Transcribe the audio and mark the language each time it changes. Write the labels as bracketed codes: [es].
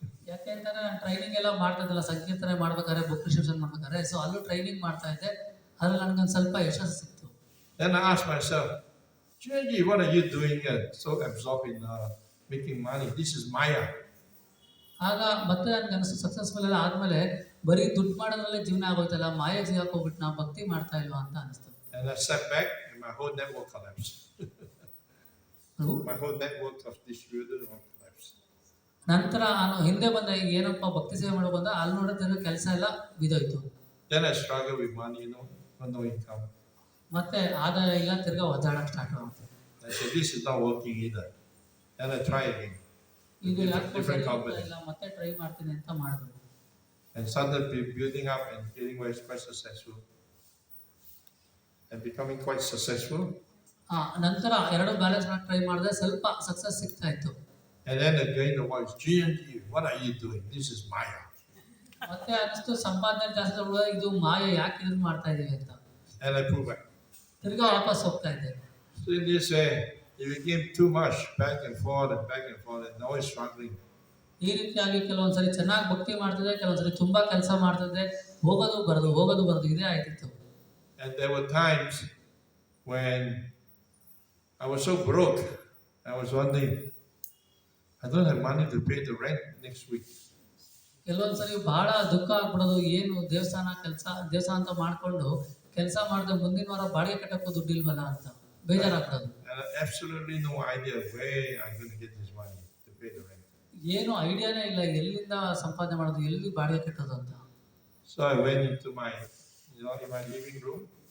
[kn] ಯಾಕೆಂದ್ರೆ ನಾನು ಟ್ರೈನಿಂಗ್ ಎಲ್ಲ ಮಾಡ್ತಾ ಇದ್ದಲ್ಲ, ಸಂಕೀರ್ತನೆ ಮಾಡ್ಬೇಕಾದ್ರೆ, ಬುಕ್ ರಿಸೆಪ್ಷನ್ ಮಾಡ್ಬೇಕಾದ್ರೆ, ಸೊ ಅಲ್ಲೂ ಟ್ರೈನಿಂಗ್ ಮಾಡ್ತಾ ಇದ್ದೆ. ಅದ್ರಲ್ಲಿ ನನಗೊಂದು ಸ್ವಲ್ಪ ಯಶಸ್ಸು ಸಿಕ್ತು. [en] Then I asked myself, Ciranjiva, what are you doing so absorbed in making money? This is Maya. [kn] ಆಗ ಮತ್ತೆ ನನಗೆ ಅನಿಸ್ತು, ಸಕ್ಸಸ್ಫುಲ್ ಎಲ್ಲ ಆದಮೇಲೆ ಬರೀ ದುಡ್ಡು ಮಾಡೋದ್ರಲ್ಲೇ ಜೀವನ ಆಗೋಯ್ತಲ್ಲ, ಮಾಯ ಸಿಗಾಕ್ ಹೋಗ್ಬಿಟ್ಟು ನಾವು ಭಕ್ತಿ ಮಾಡ್ತಾ ಇಲ್ವಾ ಅಂತ ಅನಿಸ್ತು. [en] And I stepped back and my whole network collapsed. My whole network of distributors collapsed. [kn] ನಂತರ ನಾನು ಹಿಂದೆ ಬಂದ, ಏನಪ್ಪ ಭಕ್ತಿ ಸೇವೆ ಮಾಡೋ ಬಂದ, ಅಲ್ಲಿ ನೋಡಿದ್ರೆ ಕೆಲಸ ಎಲ್ಲ ಬಿದ್ದೋಯ್ತು. [en] Then I struggled with money, no income. [kn] ಮತ್ತೆ ಆದಾಯ ಇಲ್ಲ, ತಿರ್ಗಾ ಒದ್ದಾಡಕ್ಕೆ ಸ್ಟಾರ್ಟ್ ಆಗುತ್ತೆ. [en] I said, this is not working either. Then I try again. [kn] ಇದು ಯಾಕೆ ಇಲ್ಲ, ಮತ್ತೆ ಟ್ರೈ ಮಾಡ್ತೀನಿ ಅಂತ ಮಾಡಿದ್ರು. [en] And started building up and getting quite successful. And becoming quite successful. [kn] ನಂತರ ಎರಡು ಬ್ಯಾಲೆನ್ಸ್ ಮಾಡಿ ಟ್ರೈ ಮಾಡಿದೆ, ಸ್ವಲ್ಪ ಸಕ್ಸಸ್ ಸಿಗ್ತಾ ಇತ್ತು. [en] And then again the voice, Ciranjiva, what are you doing? This is Maya. [kn] ಮತ್ತೆ ಅನಿಸ್ತು, ಸಂಪಾದನೆ ಜಾಸ್ತಿ ಇದು ಮಾಯೆ, ಯಾಕೆ ಇದನ್ನ ಮಾಡ್ತಾ ಇದೀವಿ ಅಂತ. [en] And I pulled back. [kn] ತಿರ್ಗಾ ವಾಪಸ್ ಹೋಗ್ತಾ ಇದ್ದೆ. [en] So in this way, it became too much back and forth, and now it's struggling. [kn] ಈ ರೀತಿಯಾಗಿ ಕೆಲವೊಂದ್ಸರಿ ಚೆನ್ನಾಗಿ ಭಕ್ತಿ ಮಾಡ್ತಿದ್ದೆ, ಕೆಲವೊಂದ್ಸರಿ ತುಂಬಾ ಕೆಲಸ ಮಾಡ್ತಿದ್ದೆ, ಹೋಗೋದು ಬರೋದು ಇದೇ ಆಯ್ತಿತ್ತು. [en] And there were times when I was so broke, I was wondering, I don't have money to pay the rent next week. [kn] ಕೆಲವೊಂದ್ಸರಿ ಬಹಳ ದುಃಖ ಆಗ್ಬಿಡೋದು, ಏನು ದೇವಸ್ಥಾನ ಅಂತ ಮಾಡ್ಕೊಂಡು ಕೆಲಸ ಮಾಡಿದ್ರೆ ಮುಂದಿನ ವಾರ ಬಾಡಿಗೆ ಕಟ್ಟಕ್ಕೂ ದುಡ್ಡಿಲ್ವಲ್ಲ ಅಂತ ಬೇಜಾರಾಗ್ತದೆ. [en] Absolutely no idea where I'm going to get this money to pay the rent. [kn] ಏನು ಐಡಿಯಾನೇ ಇಲ್ಲ, ಎಲ್ಲಿಂದ ಸಂಪಾದನೆ ಮಾಡೋದು, ಎಲ್ಲಿ ಬಾಡಿಗೆ ಕಟ್ಟೋದು ಅಂತ. [en] So I went into my, in my living room.